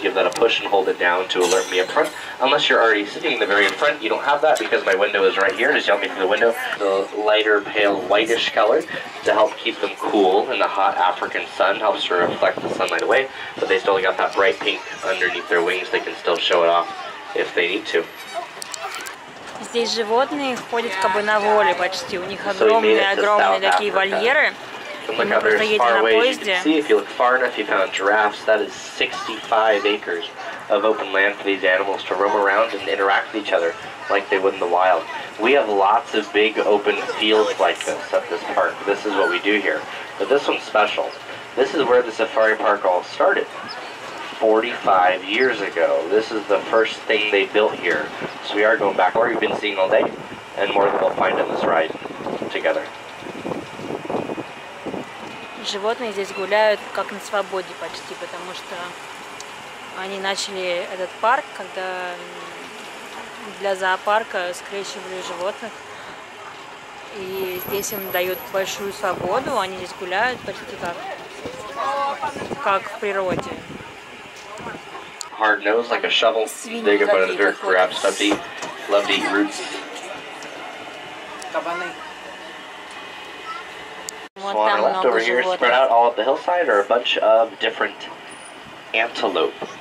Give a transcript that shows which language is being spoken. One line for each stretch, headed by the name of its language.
English: Give that a push and hold it down to alert me up front. Unless you're already sitting in the very in front, you don't have that because my window is right here. Just yell me through the window. The lighter, pale, whitish color to help keep them cool in the hot African sun. Helps to reflect the sunlight away. But they still got that bright pink underneath their wings. They can still show it off if they need to.
Russian: Здесь животные ходят как бы на воле почти. У них огромные такие вольеры.
English: And look out there as far away as you can see. If you look far enough, you found giraffes. That is 65 acres of open land for these animals to roam around and interact with each other like they would in the wild. We have lots of big open fields like this at this park. This is what we do here. But this one's special. This is where the safari park all started. 45 years ago. This is the first thing they built here. So we are going back where we've been seeing all day, and more than we'll find on this ride together.
Russian: Животные здесь гуляют как на свободе почти, потому что они начали этот парк, когда для зоопарка скрещивали животных. И здесь им дают большую свободу, они здесь гуляют почти как в природе.
English: Hard nose like a shovel, dig up under the dirt, grab stuff to eat, love to eat roots. So on our left over here, spread out all up the hillside, are a bunch of different antelope.